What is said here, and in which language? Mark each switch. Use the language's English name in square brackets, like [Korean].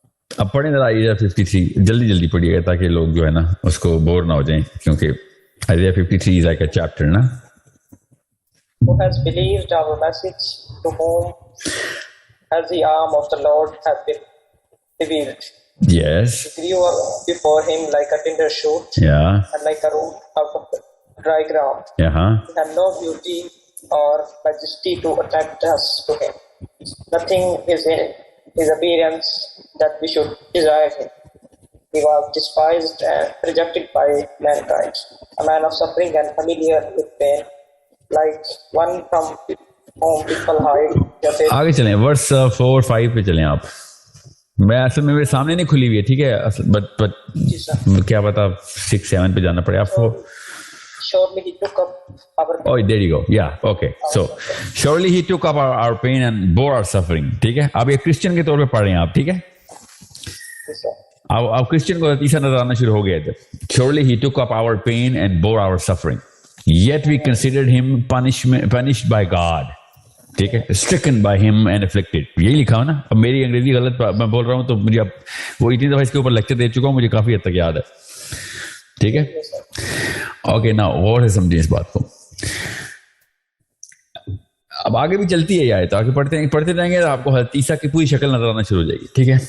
[Urdu] اب پڑھیں ذرا آئزیہ 53, جلدی پڑھیے گا تاکہ لوگ جو ہے نا اس کو بور نہ ہو جائیں, کیونکہ آئزیہ 53 [English] is like a chapter [Urdu] نا. [English] Who has believed our message, to whom has the arm of the Lord have been revealed. Yes. He grew up before him like a tender shoot, Yeah. and like a root out of the dry ground. Uh-huh. He had no beauty or majesty to attract us to him. Nothing is in his appearance that we should desire him. He was despised and rejected by mankind, a man of suffering and familiar with pain, like one from whom people hide their faces. [Urdu] آگے چلیں, ورس 4-5 پہ چلیں آپ. میں اصل میں میرے سامنے نہیں کھلی ہوئی ہے, ٹھیک ہے, بٹ کیا پتا 6-7 پہ جانا پڑے آپ کو. [English] Surely he took up our Oh, there you go. Yeah, okay. So, surely he took up our pain and bore our suffering. [Urdu] ٹھیک ہے, اب ایک کرسچن کے طور پہ پڑھ رہے ہیں آپ, ٹھیک ہے. اب کرسچن کو تیسرا نظر آنا شروع ہو گیا تھا. [English] Surely he took up our pain and bore our suffering. Yet we considered him punished by God. [Urdu] ٹھیک ہے, [English] stricken by him and afflicted. [Urdu] یہی لکھا ہو نا. اب میری انگریزی غلط میں بول رہا ہوں تو مجھے اب وہ اتنی دفعہ اس کے اوپر لیکچر دے چکا ہوں, مجھے کافی حد تک یاد ہے, ٹھیک ہے. اوکے, نا اور سمجھیں اس بات کو. اب آگے بھی چلتی ہے یہ آیت, آگے پڑھتے جائیں گے, آپ کو حضرت عیسیٰ کی پوری شکل نظر آنا شروع ہو جائے گی, ٹھیک ہے.